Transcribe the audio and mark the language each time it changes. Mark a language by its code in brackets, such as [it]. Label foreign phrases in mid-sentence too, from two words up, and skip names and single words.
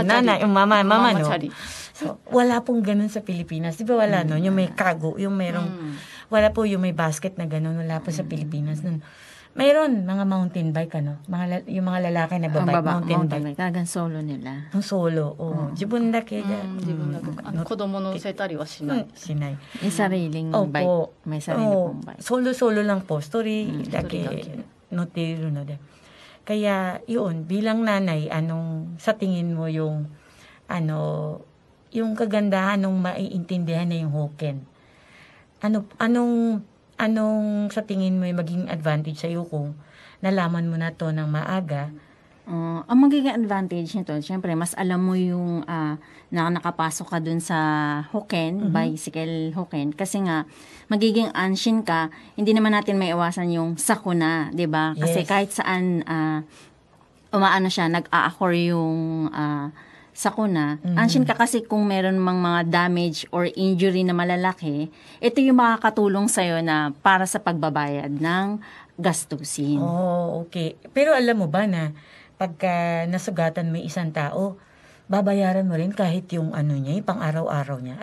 [tl] nanay, [ja] chari. [tl] mama, no? [ja] Chari. [tl] So, wala pong ganun sa Pilipinas. Di ba wala, no? Yung may cargo, yung mayroong, wala po yung may basket na ganun, wala po sa Pilipinas. Mayroon mga [en] mountain bike, [tl] yung mga lalaki na babike, [en] mountain bike. [tl] Talagang solo nila. Ang solo, [ja] 自分だかや. 自分だけ子供乗せたりはしない。 Sinay. [tl] Yung sariling bike. May sarili pong bike. Solo lang po. Story, [en] story [ja] だけ、乗ってるので. [tl] Kaya, yun, bilang nanay, sa tingin mo yung kagandahan ng maiintindihan na yung Hoken? Anong sa tingin mo yung maging advantage sa'yo kung nalaman mo na to ng maaga? Ang magiging advantage nito, syempre, mas alam mo yung na nakapasok ka dun sa Hoken, bicycle Hoken. Kasi nga, magiging anshin ka, hindi naman natin may iwasan yung sakuna, di ba? Kasi kahit saan umaano siya, nag-a-occur yung sakuna, anshin ka kasi kung meron mang mga [en] damage or injury [tl] na malalaki, ito yung makakatulong sa'yo na para sa pagbabayad ng gastusin. Okay. Pero alam mo ba na pagka nasugatan mo isang tao, babayaran mo rin kahit yung niya, yung pang-araw-araw niya.